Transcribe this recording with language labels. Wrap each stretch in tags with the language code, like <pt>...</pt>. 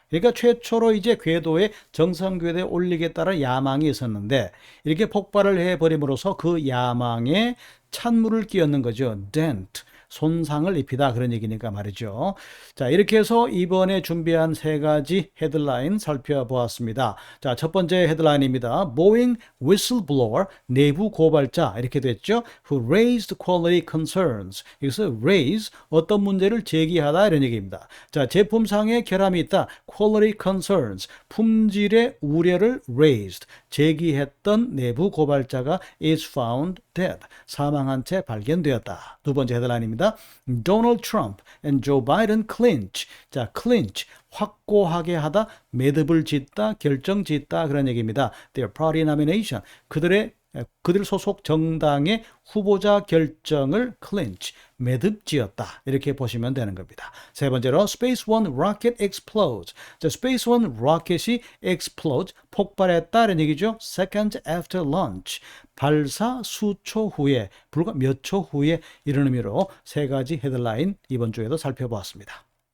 <ko>그러니까 최초로 이제 궤도에, 정상 궤도에 올리겠다는 야망이 있었는데 이렇게 폭발을 해버림으로써 그 야망에 찬물을 끼얹는 거죠. dent, 손상을 입히다, 그런 얘기니까 말이죠. 자, 이렇게 해서 이번에 준비한 세 가지 헤드라인 살펴보았습니다. 자, 첫 번째 헤드라인입니다. Boeing whistleblower, 내부 고발자, 이렇게 됐죠.</ko> <en>Who raised quality concerns.</en> <ko>여기서 raise, 어떤 문제를 제기하다, 이런 얘기입니다. 자, 제품상에 결함이 있다. Quality concerns, 품질의 우려를 raised, 제기했던 내부 고발자가</ko> <en>is found dead,</en> <ko>사망한 채 발견되었다. 두 번째 헤드라인입니다.</ko> <en>Donald Trump and Joe Biden clinch.</en> <ko>자, clinch, 확고하게 하다, 매듭을 짓다, 결정 짓다, 그런 얘기입니다.</ko> <en>Their party nomination,</en> <ko>그들 소속 정당의 후보자 결정을 clinch, 매듭 지었다, 이렇게 보시면 되는 겁니다. 세 번째로</ko> <en>Space One rocket explodes.</en> <ko>자, Space One 로켓이 explode, 폭발했다, 이런 얘기죠.</ko> <en>Seconds after launch,</en> <ko>발사 수초 후에, 불과 몇 초 후에, 이런 의미로 세 가지 헤드라인 이번 주에도 살펴보았습니다.</ko>